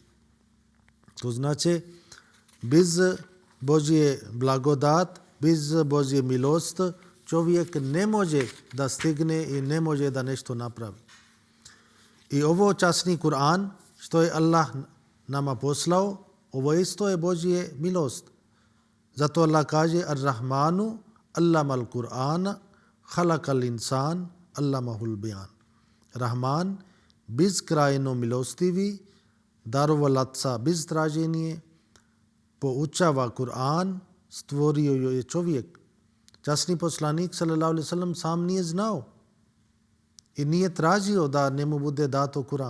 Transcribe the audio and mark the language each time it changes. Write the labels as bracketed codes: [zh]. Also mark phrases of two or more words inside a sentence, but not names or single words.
[bs] To znači, bez Božje blagodat, bez Božje milost, čovjek ne može da stigne i ne može da nešto napravi. I ovo časni Kur'an, što je Allah nama poslao, ovo isto je Božje milost. Zato Allah kaže [ar] الرحمن علم القرآن خلق الإنسان علمه البيان. [bs] Rahman bezkrajno milostivi, darovalaca bez traženje, poučava Kur'an, stvorio je čovjek. Časni poslanik [ar] صلى الله عليه وسلم [bs] sam nije znao i nije tražio da njemu bude dato Kur'an.